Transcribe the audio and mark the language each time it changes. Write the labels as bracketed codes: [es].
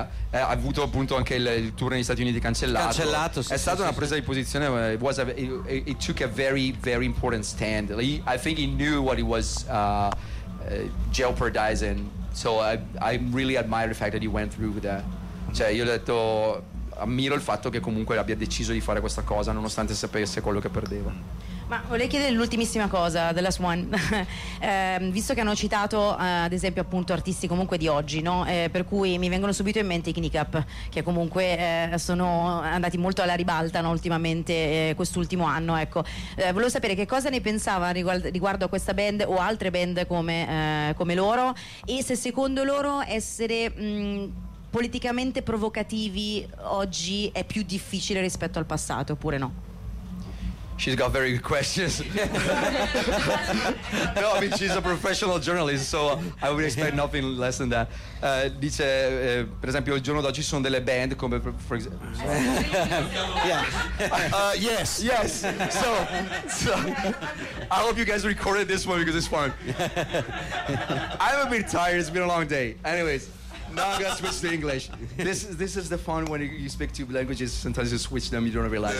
[it] Ha avuto appunto anche il tour negli Stati Uniti cancellato. Sì, è stata una presa di posizione. [en] It took a very, very important stand. Like, I think he knew what he was jeopardizing. So I really admire the fact that he went through with that. [it] Cioè, io ho detto, ammiro il fatto che comunque abbia deciso di fare questa cosa nonostante sapesse quello che perdeva. Ma volevo chiedere l'ultimissima cosa, [en] the last one. [it] Visto che hanno citato ad esempio appunto artisti comunque di oggi, no? Per cui mi vengono subito in mente i Knee Cap, che comunque sono andati molto alla ribalta, no? Ultimamente, quest'ultimo anno, ecco. Volevo sapere che cosa ne pensava riguardo a questa band o altre band come loro, e se secondo loro essere politicamente provocativi oggi è più difficile rispetto al passato oppure no. [en] She's got very good questions. No, I mean, she's a professional journalist, so I would expect nothing less than that. [it] Dice, per esempio, il giorno d'oggi sono delle band come, [en] for example. Yes. So, I hope you guys recorded this one because it's fun. I'm a bit tired, it's been a long day. Anyways. Now I'm gonna switch to English. This is the fun when you speak two languages. Sometimes you switch them, you don't realize